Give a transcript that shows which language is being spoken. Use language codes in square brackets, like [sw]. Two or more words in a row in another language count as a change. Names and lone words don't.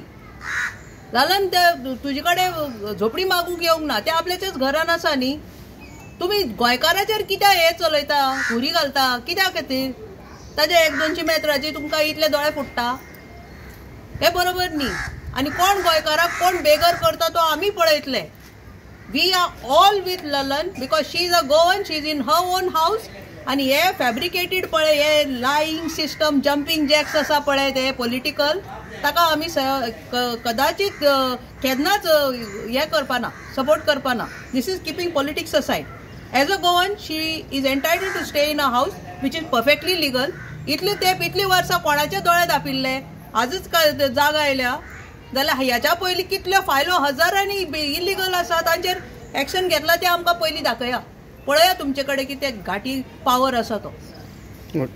[kok] लालन ते तुजे कडेन झोपडी मागूंक येवंक ना, ते आपल्याच्याच घरान आसा न्ही. तुमी गोंयकाराचेर कित्याक हें चलयता, हुरी घालता, कित्याक खातीर? ताजे 100-200 मेत्राची तुमकां इतले दोळे फुट्टा, हे बरोबर न्ही. आनी कोण गोंयकाराक कोण बेगर करता तो आमी पळयतले. [en] we are all with Lalan because she is a Goan, she is in her own house. [kok] आनी हे फॅब्रिकेटेड पळय, हे [en] lying system, jumping jacks [kok] आसा पळय ते पॉलिटिकल, ताका आमी कदाचित केन्नाच हे करपाना, सपोर्ट करपाना. [en] this is keeping politics aside. as a Goan she is entitled to stay in a house which is perfectly legal. [kok] इतली वर्सां कोणाचे दोळे धापिल्ले, आजच जागा आयल्या जाल्यार ह्याच्या पयलीं कितल्यो फायलो हजारांनी इलिगल आसा, तांचेर एक्शन घेतला ते आमकां पयलीं दाखया. पळया तुमचे कडेन कितें घाटी पावर आसा तो.